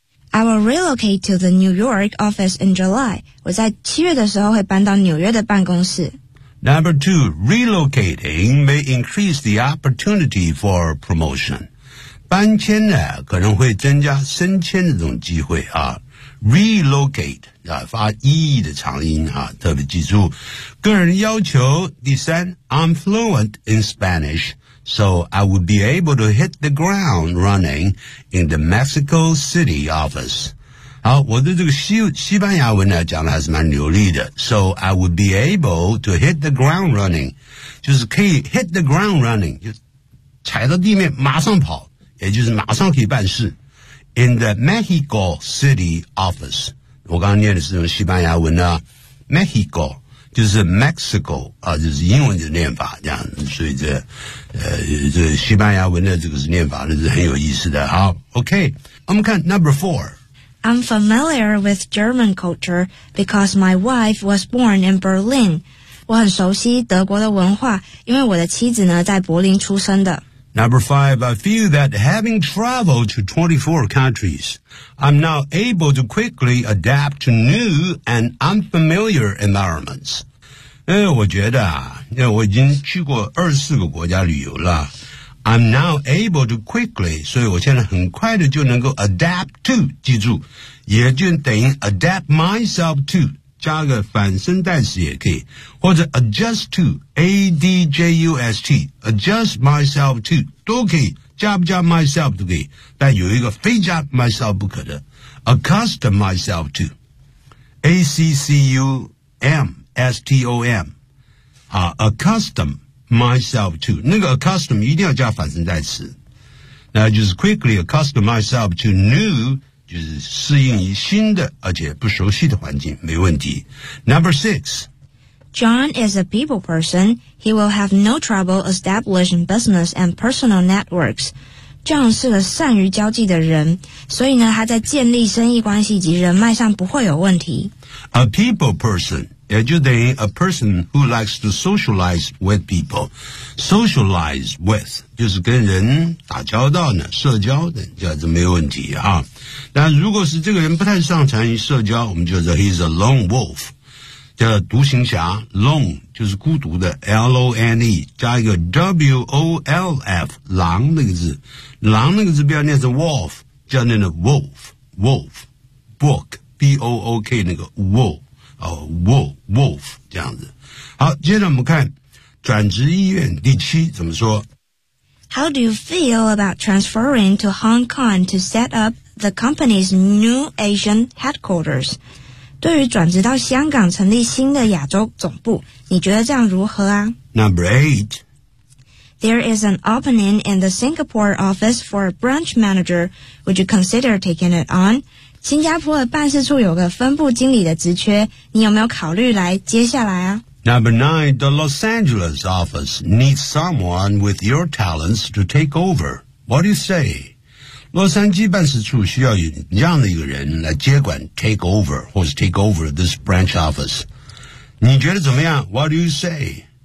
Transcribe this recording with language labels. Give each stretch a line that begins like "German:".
English: I will relocate to the New York office in July.
Chinese: 我在七月的时候会搬到纽约的办公室。
English: Number two, relocating may increase the opportunity for promotion.
Chinese: 搬迁呢，可能会增加升迁的这种机会啊。 Relocate, 啊，发 e 的长音啊，特别记住。个人要求，第三
English: I'm fluent in Spanish. So I would be able to hit the ground running in the Mexico City office.
Chinese: 好，我的这个 西班牙文呢讲的还是蛮流利的。
English: So I would be able to hit the ground running.
Chinese: 就是可以 hit the ground running, 就踩到地面马上跑，也就是马上可以办事。
English: In the Mexico City office.
Chinese: 我刚刚念的是用西班牙文呢 ,Mexico. 就是 Mexico, 啊，就是英文的念法这样子，所以这这西班牙文的这个念法呢是很有意思的。好 ,OK, 我们看 number four.
English: I'm familiar with German culture because my wife was born in Berlin.
Chinese: 我很熟悉德国的文化，因为我的妻子呢在柏林出生的。
English: Number five, I feel that having traveled to 24 countries, I'm now able to quickly adapt to new and unfamiliar environments.
Chinese: 我觉得啊，我已经去过24个国家旅游了。
English: I'm now able to quickly,
Chinese: 所以我现在很快的就能够 adapt to, 记住，也就等于 adapt myself to, 加个反身代词也可以。或者 adjust to, A-D-J-U-S-T, adjust myself to, 都可以 job job myself 都可以，但有一个非 job myself 不可的 accustom myself to, A-C-C-U-M-S-T-O-M, accustom myself to, 那个 accustom 一定要加反身代词，那就是 quickly accustom myself to new,就是适应于新的而且不熟悉的环境，没问题。
English: Number six. John is a people person. He will have no trouble establishing business and personal networks.
Chinese: John 是个善于交际的人，所以呢，他在建立生意关系及人脉上不会有问题。
English: A people person,
Chinese: 也就等于
English: a person who likes to socialize with people.
Chinese: Socialize with, 就是跟人打交道呢，社交的，这样子没问题啊。但如果是这个人不太擅长于社交，我们就说
English: he's a lone wolf,
Chinese: 叫独行侠。 lone 就是孤独的 L-O-N-E 加一个 W-O-L-F 狼那个字，狼那个字不要念成 wolf, 叫念的 wolf wolf book B-O-O-K 那个 wolf、wolf wolf 这样子。好，接着我们看转职意愿第七怎么说。
English: How do you feel about transferring to Hong Kong to set upThe company's new Asian headquarters.
Chinese: 对于转职到香港成立新的亚洲总部，你觉得这样如何啊？
English: Number eight. There is an opening in the Singapore office for a branch manager. Would you consider taking it on?
Chinese: 新加坡的办事处有个分部经理的职缺，你有没有考虑来接下来啊？
English: Number nine. The Los Angeles office needs someone with your talents to take over. What do you say?
Chinese: 洛杉矶办事处需要有这样的一个人来接管 take over 或是 take over this branch office, 你觉得怎么样？What do you say?